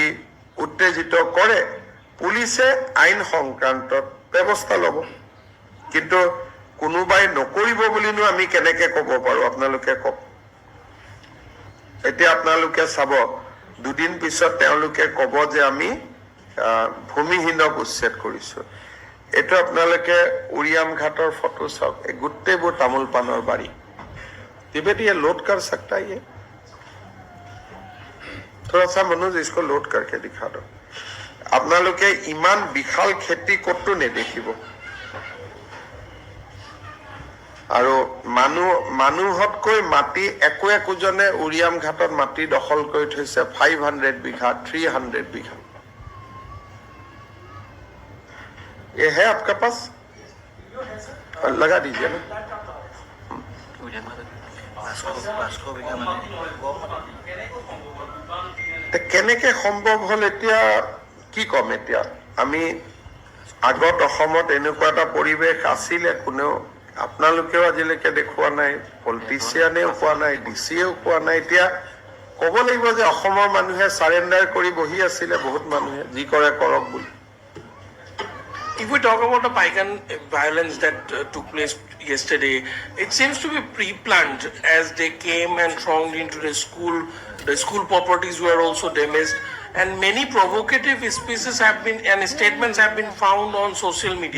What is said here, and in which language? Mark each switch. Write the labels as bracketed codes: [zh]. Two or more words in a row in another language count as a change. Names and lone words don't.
[as] উত্তেজিত কৰে পুলিচে আইন সংক্ৰান্তত ব্যৱস্থা ল'ব কিন্তু কোনোবাই নকৰিব বুলিনো আমি কেনেকে ক'ব পাৰো আপোনালোকে কওক এতিয়া আপোনালোকে চাব দুদিন পিছত তেওঁলোকে ক'ব যে আমি ভূমিহীনক উচ্ছেদ কৰিছো এইটো আপোনালোকে উৰিয়াম ঘাটৰ ফটো চাওক এই গোটেইবোৰ তামোল পাণৰ বাৰী [hi] तिब्बत ये लोड कर सकता है ये थोड़ा सा मनोज इसको लोड करके दिखा दो [as] আপোনালোকে ইমান বিশাল খেতি কতো নেদেখিব আৰু মানুহতকৈ মাটি একোজনে উৰিয়াম ঘাটত মাটি দখল কৰি থৈছে 500 বিঘা 300 বিঘা [hi] ये है आपका पास लगा दीजिए ना [as] কেনেকে সম্ভৱ হল এতিয়া কি কম এতিয়া আমি আগত অসমত এনেকুৱা এটা পৰিবেশ আছিলে কোনেও আপোনালোকেও আজিলৈকে দেখুৱা নাই পলিটিচিয়ানেও কোৱা নাই ডিচিয়েও কোৱা নাই এতিয়া ক'ব লাগিব যে অসমৰ মানুহে সাৰেন্ডাৰ কৰি বহি আছিলে বহুত মানুহে যি কৰে কৰক বুলি [en] If we talk about the Paikan violence that took place yesterday, it seems to be pre-planned as they came and thronged into the school. The school properties were also damaged, and many provocative speeches have been and statements have been found on social media.